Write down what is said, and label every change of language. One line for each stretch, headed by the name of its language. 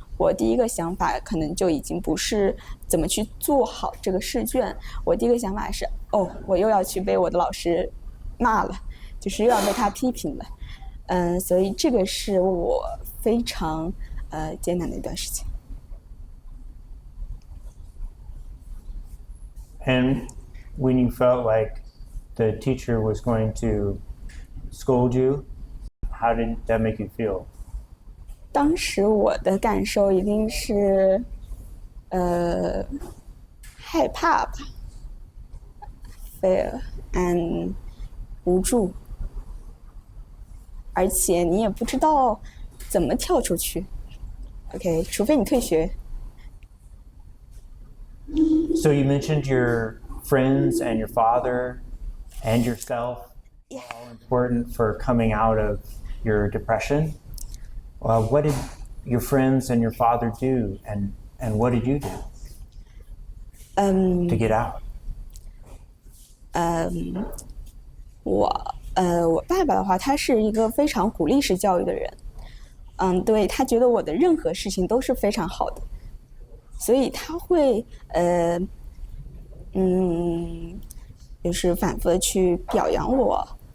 Chinese: 我第一个想法可能就已经不是怎么去做好这个试卷，我第一个想法是，哦，我又要去被我的老师骂了，就是又要被他批评了。所以这个是我非常艰难的一段时间。
English: And when you felt like the teacher was going to scold you, how did that make you feel?
Chinese: 当时我的感受一定是，害怕吧，
English: fear and
Chinese: 无助，而且你也不知道怎么跳出去。 OK， 除非你退学。
English: So you mentioned your friends and your father and yourself were all important for coming out of your depression. What did your friends and your father do, and what did you do to get out?
Chinese: 我爸爸的话，他是一个非常鼓励式教育的人。对，他觉得我的任何事情都是非常好的，所以他会就是反复的去表扬我。